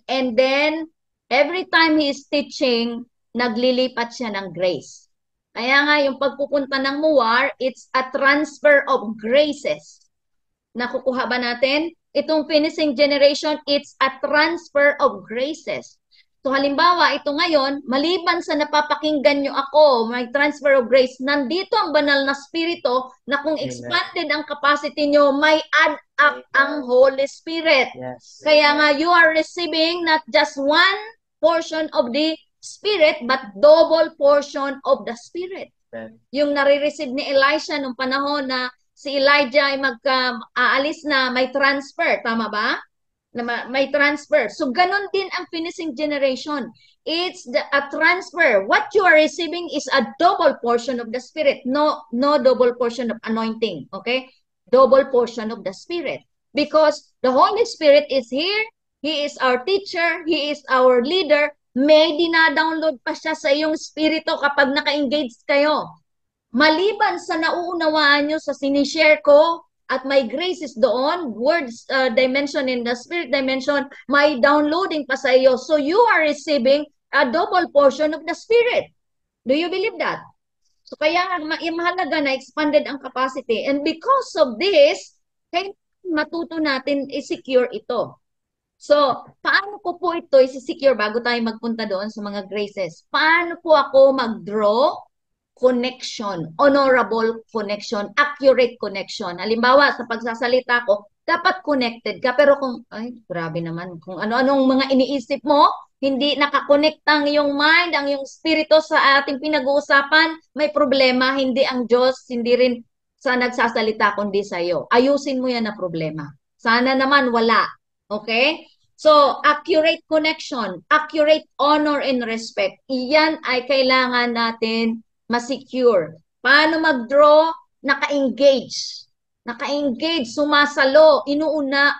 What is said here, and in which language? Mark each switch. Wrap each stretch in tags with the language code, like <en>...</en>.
<en>And then, every time he is teaching,</en> <tl>naglilipat siya ng grace. Kaya nga, yung pagpupunta ng muwar,</tl> <en>it's a transfer of graces.</en> <tl>Nakukuha ba natin? Itong</tl> <en>finishing generation, it's a transfer of graces.</en> <tl>So halimbawa, ito ngayon, maliban sa napapakinggan nyo ako, may transfer of grace, nandito ang banal na spirito na kung expanded ang capacity nyo, may add up ang Holy Spirit.</tl> <en>Yes.</en> <tl>Kaya nga,</tl> <en>you are receiving not just one portion of the Spirit, but double portion of the Spirit.</en> <tl>Yung nare-receive ni Elisha nung panahon na si Elijah ay aalis na, may transfer.</tl> <en>Tama ba?</en> <tl>May transfer. So, ganun din ang finishing generation. It's a transfer.</tl> <en>What you are receiving is a double portion of the Spirit. No double portion of anointing. Okay? Double portion of the Spirit. Because the Holy Spirit is here. He is our teacher. He is our leader.</en> <tl>May dina-download pa siya sa iyong spirito kapag naka-engage kayo. Maliban sa nauunawaan nyo sa sinishare ko at may graces doon, words dimension in the spirit dimension, may downloading pa sa iyo.</tl> <en>So you are receiving a double portion of the Spirit. Do you believe that? So</en> <tl>kaya mahalaga na expanded ang capacity.</tl> <en>And because of this,</en> <tl>kaya matuto natin i-secure ito. So, paano ko po ito i-secure</tl> <en>bago tayo magpunta doon sa mga graces?</en> <tl>Paano po ako</tl> <en>mag-draw connection, honorable connection, accurate connection?</en> <tl>Halimbawa, sa pagsasalita ko, dapat connected ka. Pero kung, ay, grabe naman, kung ano-anong mga iniisip mo,</tl> <en>hindi nakakonect ang iyong mind,</en> <tl>ang iyong spirito sa ating pinag-uusapan, may problema, hindi ang Diyos, hindi rin sa nagsasalita, kundi sa iyo. Ayusin mo yan na problema. Sana naman wala. Okay?</tl> <en>So, accurate connection, accurate honor and respect.</en> <tl>Iyan ay kailangan natin ma-secure. Paano mag-draw? Naka-engage. Naka-engage, sumasalo, inuuna.</tl>